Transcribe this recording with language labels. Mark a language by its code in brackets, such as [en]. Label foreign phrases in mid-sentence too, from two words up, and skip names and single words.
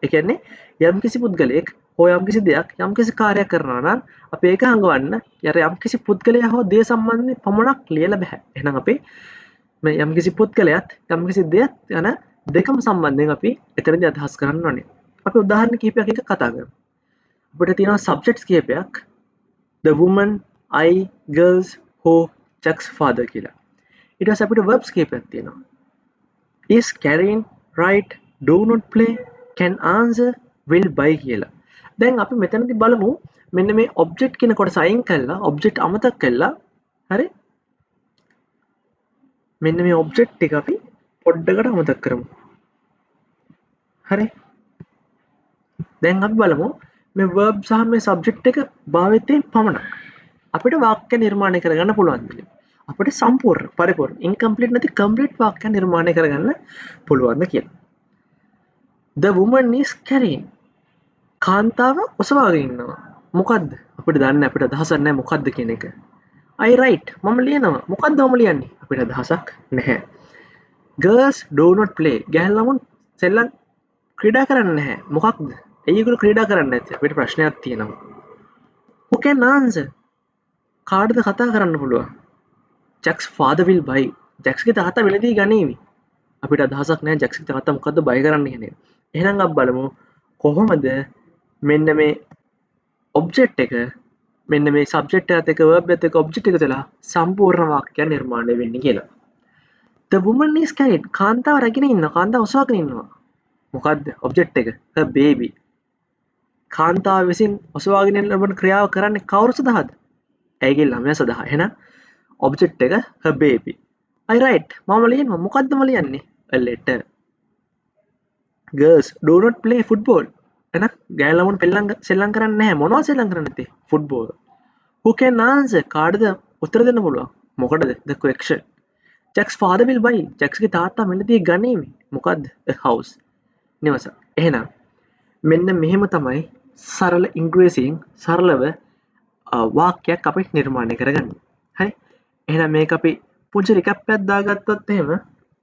[si] ඒ කියන්නේ යම්කිසි පුද්ගලයෙක් හෝ යම්කිසි දෙයක් යම්කිසි කාර්යයක් කරනවා නම් අපි ඒක හංගවන්න යම්කිසි පුද්ගලයා හෝ දේ සම්බන්ධයෙන් පමණක් ලියලා බෑ. එහෙනම් අපි මේ යම්කිසි පුද්ගලයාත් යම්කිසි දෙයක් යන දෙකම සම්බන්ධයෙන් අපි එතනදී අදහස් කරන්න ඕනේ. අපි උදාහරණ කිහිපයක් එක කතා කරමු. අපිට තියෙනවා සබ්ජෙක්ට්ස් කිහිපයක්. [en] The woman, I, girls, who, Chuck's father කියලා. [si] ඊට පස්සේ අපිට verbs කිහිපයක් තියෙනවා. [en] Is carrying, right, do not play, can answer, will buy කියලා. [si] දැන් අපි මෙතනදී බලමු මෙන්න මේ object කියන කොටස අයින් කළා object අමතක කළා හරි මෙන්න මේ object ටික අපි පොඩ්ඩකට අමතක කරමු හරි දැන් අපි බලමු මේ verb සහ මේ subject එක භාවිතයෙන් පමණක් අපිට වාක්‍ය නිර්මාණය කරගන්න පුළුවන් දෙයක්. අපිට සම්පූර්ණ පරිපූර්ණ incomplete නැති complete වාක්‍ය නිර්මාණය කරගන්න පුළුවන් ද කියලා. [en] The woman is carrying. [si] කාන්තාව ඔසවාගෙන ඉන්නවා. මොකද්ද? අපිට දන්නේ අපිට අදහසක් නැහැ මොකද්ද කියන එක. [en] I write. [si] මම ලියනවා. මොකද්ද මම ලියන්නේ? අපිට අදහසක් නැහැ. [en] Girls do not play. [si] ගැහැණු ළමුන් සෙල්ලම් ක්‍රීඩා කරන්නේ නැහැ. මොකක්ද? ඇයි ඒගොල්ලෝ ක්‍රීඩා කරන්නේ නැත්තේ? අපිට ප්‍රශ්නයක් තියෙනවා. [en] Who can answer? [si] කාටද කතා කරන්න පුළුවන්? [en] Jack's father will buy. [si] Jacksගේ තාත්තා වෙලදී ගනීවි. අපිට අදහසක් නැහැ Jacksගේ තාත්තා මොකද්ද බය කරන්නේ කියන එක. එහෙනම් අපි බලමු කොහොමද මෙන්න මේ ඔබ්ජෙක්ට් එක මෙන්න මේ සබ්ජෙක්ට් එකත් එක්ක verb එකත් එක්ක ඔබ්ජෙක්ට් එක තුළ සම්පූර්ණ වාක්‍යයක් නිර්මාණය වෙන්නේ කියලා. [en] The woman is carried. [si] කාන්තාව රැගෙන ඉන්නවා. කාන්තාව ඔසවාගෙන ඉන්නවා. මොකද්ද ඔබ්ජෙක්ට් එක? [en] her baby. [si] කාන්තාව විසින් ඔසවාගෙන ලබන ක්‍රියාව කරන්නේ කවුරු සඳහාද? ඇයගේ ළමයා සඳහා. එහෙනම් ඔබ්ජෙක්ට් එක [en] her baby. I write. [si] මම ලියනවා. මොකද්ද මම ලියන්නේ? [en] a letter. Girls do not play football. [si] එහෙනම් ගෑනු ළමුන් සෙල්ලම් කරන්නේ නැහැ. මොනවද සෙල්ලම් කරන්නේ නැත්තේ? [en] football. Who can answer? [si] කාටද උත්තර දෙන්න පුළුවන්? මොකටද? [en] the question. Jack's father will buy. [si] Jacksගේ තාත්තා මෙලදී ගනීවි. මොකද්ද? [en] a house. [si] නිවස. එහෙනම් මෙන්න මෙහෙම තමයි සරල ඉංග්‍රීසියෙන් සරලව වාක්‍යයක් අපි නිර්මාණය කරගන්නේ. හරි? එහෙනම් මේක අපි පුංචි රිකැප් එකක් දාගත්තොත් එහෙම